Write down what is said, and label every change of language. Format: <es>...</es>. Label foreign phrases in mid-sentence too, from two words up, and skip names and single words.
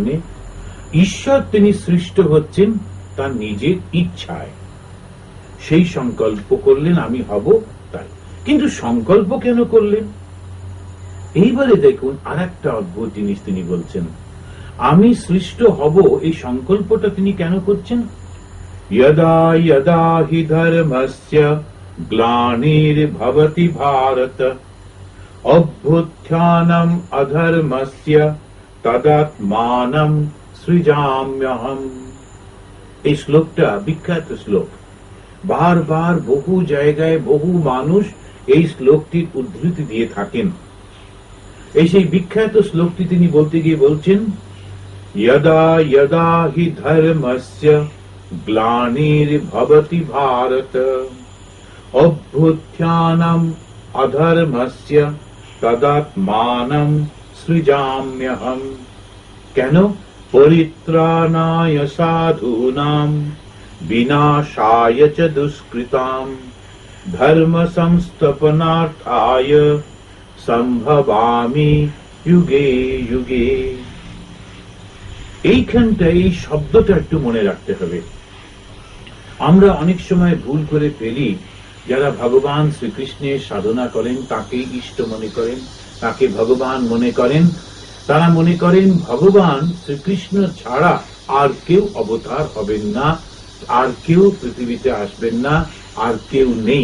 <bn>ঈশ্বর তিনি সৃষ্ট হচ্ছেন তার নিজের ইচ্ছায়, সেই সংকল্প করলেন আমি হব তাই। কিন্তু সংকল্প কেন করলেন? এইবারে দেখুন আর একটা অদ্ভুত জিনিস তিনি বলছেন, আমি সৃষ্ট হব, এই সংকল্পটা তিনি কেন করছেন?</bn> <sa>यदा यदा हि धर्मस्य ग्लानिर्भवति भारत अभ्युत्थानम् अधर्मस्य तदात्मानं सृजाम्यहम्।</sa> <bn>এই শ্লোকটা বিখ্যাত শ্লোক, বারবার বহু জায়গায় বহু মানুষ এই শ্লোকটির উদ্ধৃতি দিয়ে থাকেন। এই সেই বিখ্যাত শ্লোকটি তিনি বলতে গিয়ে বলছেন,</bn> <sa>यदा यदा हि धर्मस्य ग्लानिर्भवति भारत अभ्युत्थानम् अधर्मस्य तदात्मानं सृजाम्यहम्।</sa> <bn>কেন?</bn> <sa>পরিত্রাণায় সাধূনাম বিনাশায় চ দুষ্কৃতাম ধর্ম সংস্থাপনার্থায় সম্ভবামি যুগে যুগে।</sa> <bn>এইখানটা, এই শব্দটা একটু মনে রাখতে হবে। আমরা অনেক সময় ভুল করে ফেলি, যারা ভগবান শ্রীকৃষ্ণের সাধনা করেন, তাকে ইষ্ট মনে করেন, তাকে ভগবান মনে করেন, তারা মনে করেন ভগবান শ্রীকৃষ্ণ ছাড়া আর কেউ অবতার হবেন না, আর কেউ পৃথিবীতে আসবেন না, আর কেউ নেই।</bn>